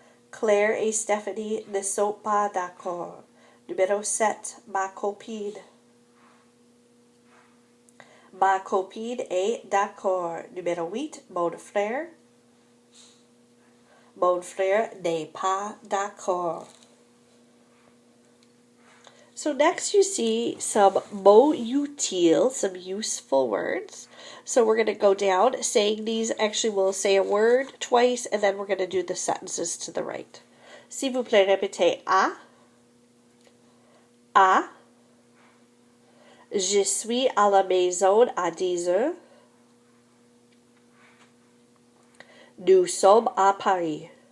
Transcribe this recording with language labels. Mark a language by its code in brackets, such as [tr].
[fr] Claire et Stéphanie ne sont pas d'accord. Numéro 7. Ma copine. Ma copine est d'accord. Numéro 8. Mon frère. Mon frère n'est pas d'accord. [en] So next you see some [fr] mots utiles, [en] some useful words. So we're going to go down saying these. Actually, we'll say a word twice, and then we're going to do the sentences to the right. [fr] S'il vous plaît, répétez à. À. Je suis à la maison à 10 heures. Nous sommes à Paris.